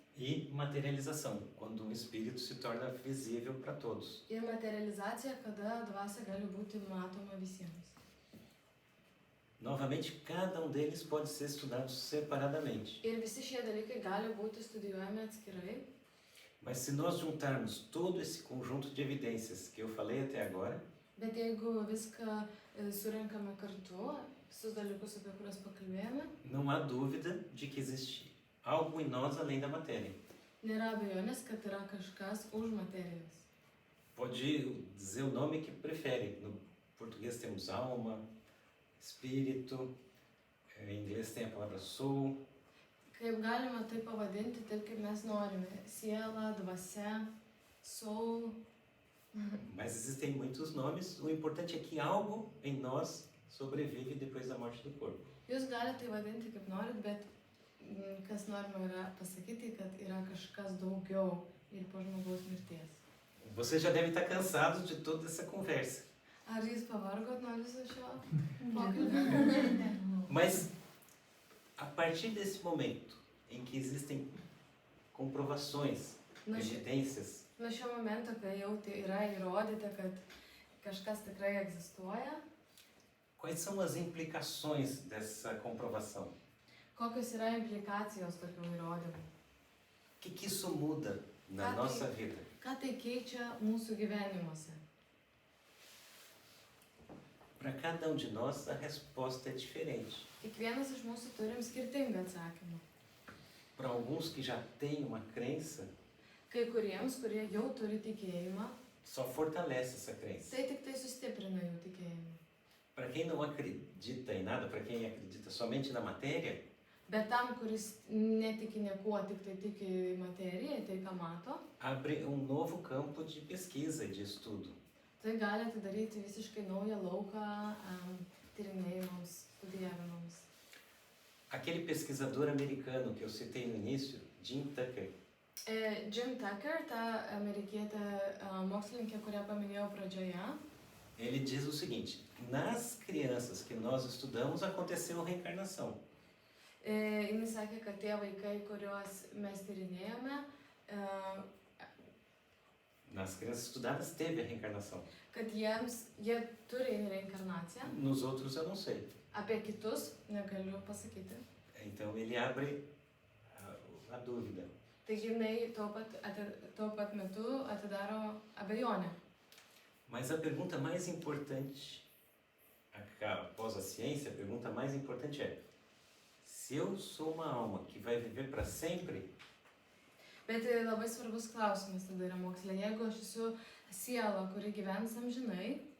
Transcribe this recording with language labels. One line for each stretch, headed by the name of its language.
Portuguese: E materialização, quando um espírito se torna visível para todos.
Lithuanian: Ir materializacija, kada dvasia gali būti matoma visiems.
Portuguese: Novamente, cada um deles pode ser estudado separadamente.
Lithuanian: Ir visi šie dalykai gali būti studijuojami atskirai.
Portuguese: Mas se nós juntarmos todo esse conjunto de evidências que eu falei até agora,
Lithuanian: Bet jeigu viską surinkame kartu, visus dalykus, apie kuriuos pakalbėjome,
Portuguese: não há dúvida de que existe algo em nós além da matéria.
Lithuanian: nėra abejonės, kad yra kažkas už materijos.
Portuguese: Pode dizer o nome que prefere. No português temos alma, espírito, em inglês tem a palavra soul.
Lithuanian: Kaip galima tai pavadinti, taip kaip mes norime. Siela, dvasia, soul.
Portuguese: Mas existem muitos nomes. O importante é que algo em nós sobrevive depois da morte do corpo.
Lithuanian: Jūs galite tai vadinti kaip norit, bet kas norima yra pasakyti, kad yra kažkas daugiau ir po žmogaus mirties.
Portuguese: Você já deve estar cansado de toda essa conversa.
Lithuanian: Ar jūs pavargot nuo viso šio pokalbio?
Portuguese: Mas, a partir desse momento em que existem comprovações, evidências,
Lithuanian: Nuo šio momento, kai jau tai yra įrodyta, kad kažkas tikrai egzistuoja,
Portuguese: quais são as implicações dessa comprovação?
Lithuanian: kokios yra implikacijos tokių įrodymų?
Portuguese: O que isso muda na nossa vida?
Lithuanian: Ką tai keičia mūsų gyvenimuose?
Portuguese: Para cada um de nós, a resposta é diferente.
Lithuanian: Kiekvienas iš mūsų turim skirtingą atsakymą.
Portuguese: Para alguns que já têm uma crença,
Lithuanian: Kai kuriems, kurie jau turi tikėjimą,
Portuguese: só fortalece essa crença.
Lithuanian: Tai tik tai sustiprina jų tikėjimą.
Portuguese: Para quem não acredita em nada, para quem acredita somente na matéria,
Lithuanian: Bet tam, kuris netiki niekuo, tik tai tiki į materiją, į tai, ką mato,
Portuguese: abre um novo campo de pesquisa, de estudo.
Lithuanian: tai gali atidaryti visiškai naują lauką tyrinėjimams, studijavimams.
Portuguese: Aquele pesquisador americano que eu citei no início, Jim Tucker,
Lithuanian: Jim Tucker, ta amerikietė mokslininkė, kurią paminėjau pradžioje,
Portuguese: ele diz o seguinte: nas crianças que nós estudamos aconteceu reencarnação.
Lithuanian: Jis sakė, kad tie vaikai, kuriuos mes tyrinėjome,
Portuguese: Nas crianças estudadas teve a reencarnação.
Lithuanian: kad jie turi reinkarnaciją.
Portuguese: Nos outros eu não sei.
Lithuanian: Apie kitus negaliu pasakyti.
Portuguese: Então ele abre a dúvida.
Lithuanian: Taigi jinai tuo pat metu atidaro abejonę.
Portuguese: Mas a pergunta mais importante, após a ciência, a pergunta mais importante é: se eu sou uma alma que vai viver para sempre,
Lithuanian: Bet labai svarbus klausimas tada yra moksle. Jeigu aš esu siela, kuri gyvens amžinai,